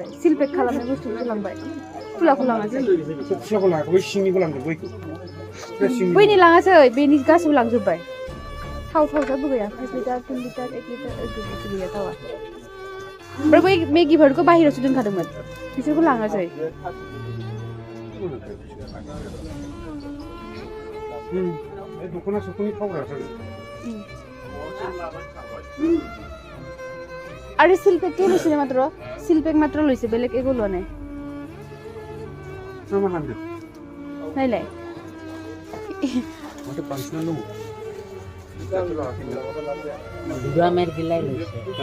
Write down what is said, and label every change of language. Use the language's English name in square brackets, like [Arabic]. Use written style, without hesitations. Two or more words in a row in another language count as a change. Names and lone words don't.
[Bodo] सिलपेक खालामनाय बुस्थुखौ लांबाय खुलाखौ लाङासै खुलाखौ लाङाखै बै सिंनिखौ लांदों बैनि लाङासै बेनि गासिबो लांजोब्बाय थावसाबो गैया 5 लिटार 2 लिटार 1 लिटार गैया थावा ओमफ्राय बै मेगिफोरखौ बाहेरावसो दोनखादोंमोन बिसोरखौ लाङासै दख'ना सख'नि थावग्रासो [Assamese] আৰু শিল্পেকে লৈছিলে মাত্ৰ শিল্পেক মাত্ৰ লৈছে বেলেগ একো লোৱা নাই নাই নাই গুড়ামেৰ গিলাই লৈছে